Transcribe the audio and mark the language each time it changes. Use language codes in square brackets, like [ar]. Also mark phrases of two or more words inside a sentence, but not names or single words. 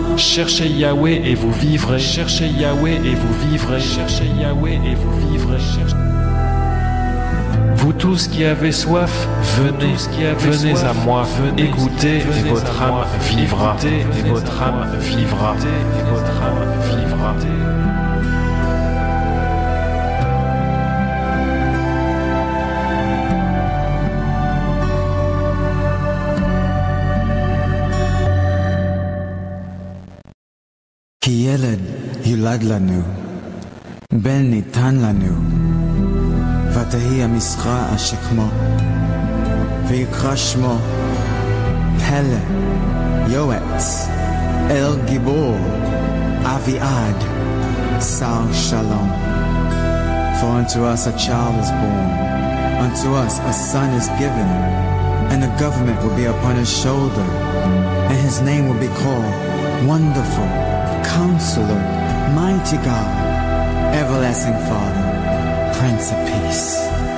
[fr] Cherchez Yahweh et vous vivrez. Cherchez Yahweh et vous vivrez. Cherchez Yahweh et vous vivrez. Vous tous qui avez soif, venez, venez à moi, venez goûter et votre âme vivra. Et votre âme vivra. Et votre âme vivra. [he] כי ילד יולד לנו, בן ניתן לנו, ותהי המשרה השכמו, ויקרא שמו פלא, יועץ, אל גיבור, אביעד, שר שלום. [en] For unto us a child is born, unto us a son is given, and the government will be upon his shoulder, and his name will be called Wonderful, Counselor, Mighty God, Everlasting Father, Prince of Peace.